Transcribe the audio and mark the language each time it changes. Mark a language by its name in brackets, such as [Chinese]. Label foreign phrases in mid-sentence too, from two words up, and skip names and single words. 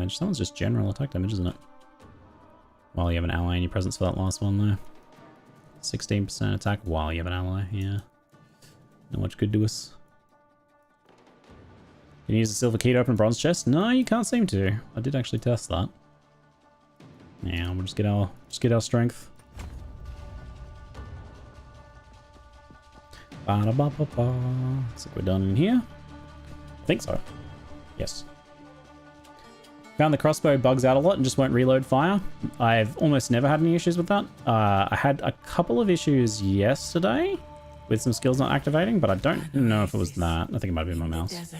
[English] That one's just general attack damage, isn't it? While you have an ally in your presence for that last one there. 16% attack while you have an ally, yeah. Not much good to us. Can you use the silver key to open bronze chest? No, you can't seem to. I did actually test that. Yeah, we'll just get our strength. Ba-da-ba-ba-ba. Looks like we're done in here. I think so. Yes. Found the crossbow bugs out a lot and just won't reload fire. I've almost never had any issues with that. I had a couple of issues yesterday with some skills not activating, but I don't know if it was that. I think it might have been my mouse.